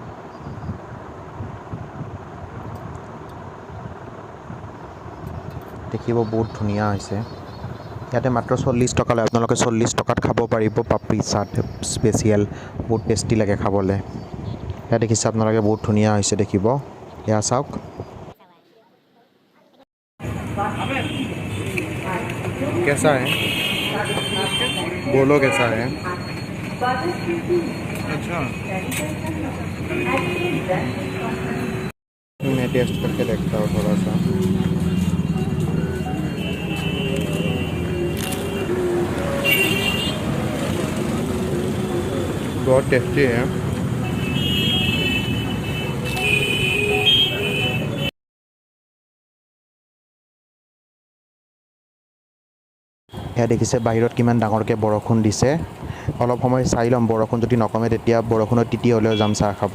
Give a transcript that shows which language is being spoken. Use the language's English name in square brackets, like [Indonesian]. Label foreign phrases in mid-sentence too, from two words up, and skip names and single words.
[Assamese] দেখিব বহুত ধুনীয়া হৈছে। ইয়াতে মাত্ৰ 40 টকা লয়। আপোনালোকে 40 টকাত খাব পাৰিব পাপৰি চাট স্পেচিয়েল, বহুত টেষ্টি লাগে খাবলৈ। ইয়াত দেখিছে আপোনালোকে বহুত ধুনীয়া হৈছে দেখিব। এয়া চাওক। [Hindi] कैसा है बोलो, कैसा है? अच्छा मैं टेस्ट करके देखता हूँ थोड़ा सा। बहुत टेस्टी है। [Assamese] এয়া দেখিছে বাহিৰত কিমান ডাঙৰকৈ বৰষুণ দিছে। অলপ সময় চাই ল'ম, বৰষুণ যদি নকমে তেতিয়া বৰষুণত তিতি হ'লেও যাম চাহ খাব।